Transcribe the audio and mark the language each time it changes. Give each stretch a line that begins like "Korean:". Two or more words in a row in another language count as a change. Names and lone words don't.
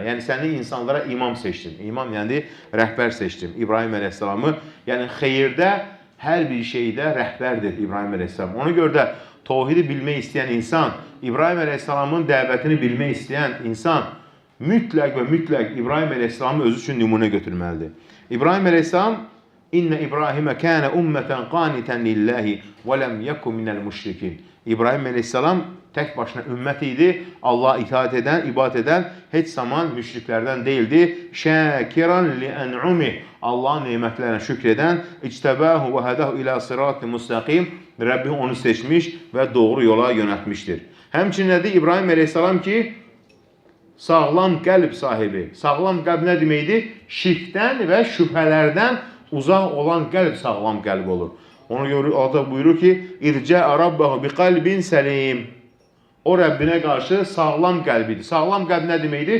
Azerbaijani: Yəni səni insanlara imam seçdim. İmam yəni rəhbər seçdim. İbrahim Aleyhisselamı, yəni xeyirdə hər bir şeydə rəhbərdir İbrahim Aleyhisselam. Ona görə də Tohidi bilmək istəyən insan, İbrahim Aleyhisselamın dəvətini bilmək istəyən insan mütləq və mütləq İbrahim Aleyhisselamı özü üçün nümunə götürməlidir.
Arabic: إبراهيم عليه السلام إن إبراهيم كان أمة قانتا لله ولم يكن من المشركين.
Turkish: İbrahim Aleyhisselam tek başına
Azerbaijani: ümmət idi.
Turkish: Allah'a itaat eden, ibadet eden, heç zaman müşriklerden değildi.
Arabic: شاكرا لأنعمه.
Turkish: Allah'ın nimetlerine şükreden,
Arabic: اجتباه وهداه إلى صراط مستقيم.
Turkish: Rabbim onu seçmiş ve doğru yola yöneltmiştir.
Azerbaijani: Həmçinin də İbrahim Aleyhisselam ki, sağlam qəlb sahibi. Sağlam qəlb nə deməkdir? Şirkdən və şübhələrdən uzaq olan qəlb sağlam qəlb olur. Ona görə Allah buyurur ki,
Arabic: "جاء ربه بقلب سليم."
Azerbaijani: O Rəbbinə qarşı sağlam qəlbidir. Sağlam qəlb nə deməkdir?